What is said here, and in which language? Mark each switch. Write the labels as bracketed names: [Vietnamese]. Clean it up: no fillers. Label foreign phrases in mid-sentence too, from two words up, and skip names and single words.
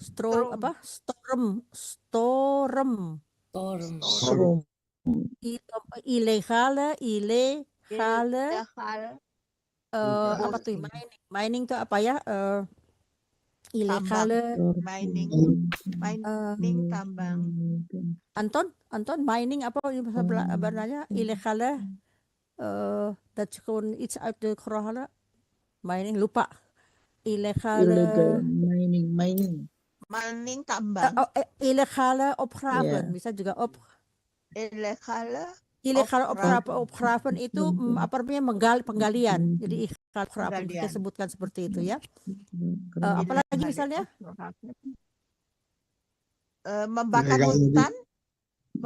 [Indonesian] Ilegale apa tuh mining tuh apa ya? Ilegale Mining tambang. [Dutch] Anton mining [Indonesian] apa sebenarnya [Dutch] ilegale dat je gewoon iets uit de grond halen. [Indonesian] Mining lupa. [English] Illegal mining. [Indonesian] Mining tambang. [Dutch] Illegale opgraven. [Indonesian] Ya. Bisa juga Illegale opgraven itu apa namanya penggalian. Jadi opgraven Penggalian. kita sebutkan seperti itu ya. Apalagi misalnya membakar Illegal hutan. ya